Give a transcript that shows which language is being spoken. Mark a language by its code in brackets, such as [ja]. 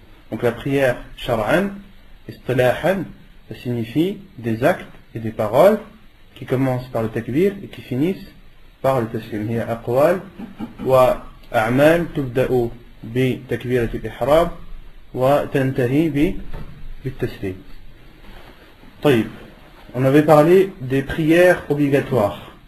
[fr] Donc la prière shar'an, istilahan, ça signifie des actes et des paroles qui commencent par le takbir et qui finissent par le taslim. [ar] هي أقوال وأعمال تبدأ بتكبيرة الإحرام وتنتهي بالتسليم. طيب, [fr] on avait parlé des prières obligatoires.